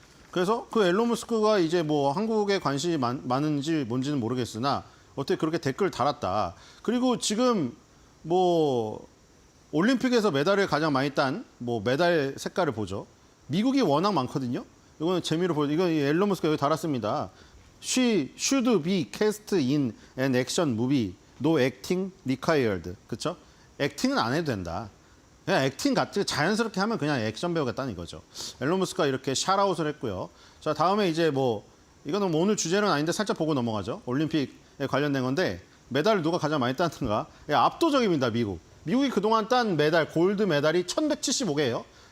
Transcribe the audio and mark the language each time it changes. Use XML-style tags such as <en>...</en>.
<ko>그래서 그 엘론 머스크가 이제 뭐 한국에 관심이 많은지 뭔지는 모르겠으나 어떻게 그렇게 댓글을 달았다. 그리고 지금 뭐 올림픽에서 메달을 가장 많이 딴 뭐 메달 색깔을 보죠. 미국이 워낙 많거든요. 이거는 재미로 보여. 이거 엘론 머스크가 여기 달았습니다.</ko> <en>She should be cast in an action movie. No acting required.</en> <ko>그렇죠? 액팅은 안 해도 된다. 그냥 액팅 같이 자연스럽게 하면 그냥 액션 배우겠다는 이거죠. 엘론 머스크가 이렇게 샤라웃을 했고요. 자, 다음에 이제 뭐 이거는 뭐 오늘 주제는 아닌데 살짝 보고 넘어가죠. 올림픽에 관련된 건데 메달을 누가 가장 많이 땄는가? 압도적입니다, 미국. 미국이 그동안 딴 메달, 골드 메달이 1175개예요.</ko>